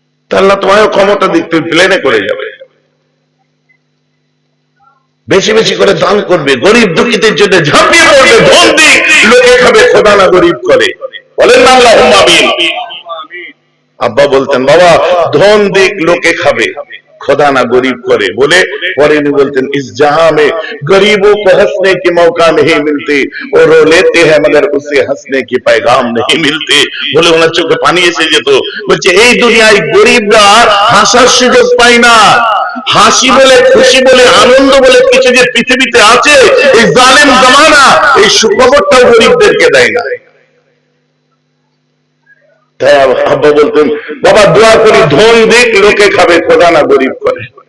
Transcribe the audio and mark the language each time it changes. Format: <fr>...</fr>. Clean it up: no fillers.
<bn>তাহলে তোমারও ক্ষমতা দিক, তুমি প্লেনে করে যাবে। বেশি বেশি করে দান করবে, গরিব দুঃখীদের জন্য ঝাঁপিয়ে পড়বে, ধন দিক লোকে খাবে খোদা না গরিব করে। বলেন না আল্লাহুম্মা আমিন। আব্বা বলতেন বাবা ধন দিক লোকে খাবে খোদা না গরিব করে, বলে পরে উনি বলতেন ইস</bn> <hi>जहां में गरीबों को हंसने के मौका नहीं मिलते और रो लेते हैं मगर उसे हंसने के पैगाम नहीं मिलते।</hi> <bn>বলে ওনার চোখে পানি এসে যেত। বলছে এই দুনিয়ায় গরিবরা হাসার সুযোগ পায় না। হাসি বলে খুশি বলে আনন্দ বলে কিছু যে পৃথিবীতে আছে, এই জালেম জামানা এই সুখবরটাও গরিবদেরকে দেয় না। তাই আব্বা বলতেন বাবা দোয়া করি ধন দিক লোকে খাবে খোদা না গরিব করে।</bn>